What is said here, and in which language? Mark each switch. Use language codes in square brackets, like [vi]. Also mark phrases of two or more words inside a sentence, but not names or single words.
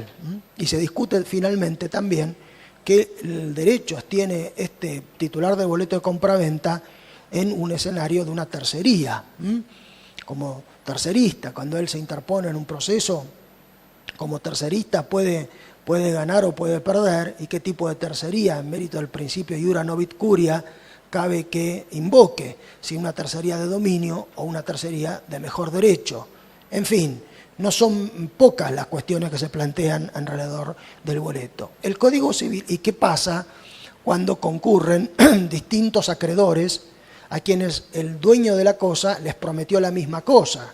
[es] Y se discute finalmente también que el derecho tiene este titular de boleto de compraventa en un escenario de una tercería. Como tercerista, cuando él se interpone en un proceso, como tercerista puede ganar o puede perder, y qué tipo de tercería, en mérito del principio [la] iura novit curia, [es] cabe que invoque, si una tercería de dominio o una tercería de mejor derecho. En fin, no son pocas las cuestiones que se plantean alrededor del boleto. El Código Civil, ¿y qué pasa cuando concurren distintos acreedores a quienes el dueño de la cosa les prometió la misma cosa?